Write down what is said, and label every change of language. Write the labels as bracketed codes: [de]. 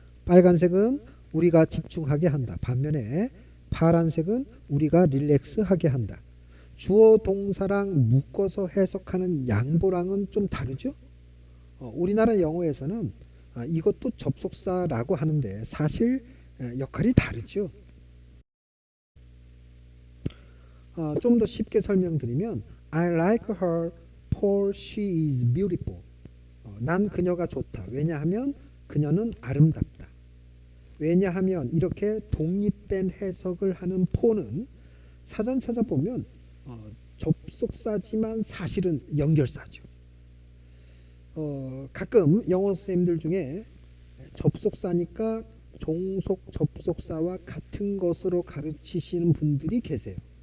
[ko] 빨간색은 우리가 집중하게 한다. 반면에 파란색은 우리가 릴렉스하게 한다. 주어 동사랑 묶어서 해석하는 양보랑은 좀 다르죠? 우리나라 영어에서는 이것도 접속사라고 하는데 사실 역할이 다르죠. 좀 더 쉽게 설명드리면 [en] I like her for she is beautiful. [ko] 난 그녀가 좋다. 왜냐하면 그녀는 아름답다. 왜냐하면 이렇게 독립된 해석을 하는 for는 사전 찾아보면 접속사지만 사실은 연결사죠. 가끔 영어 선생님들 중에 접속사니까 종속 접속사와 같은 것으로 가르치시는 분들이 계세요.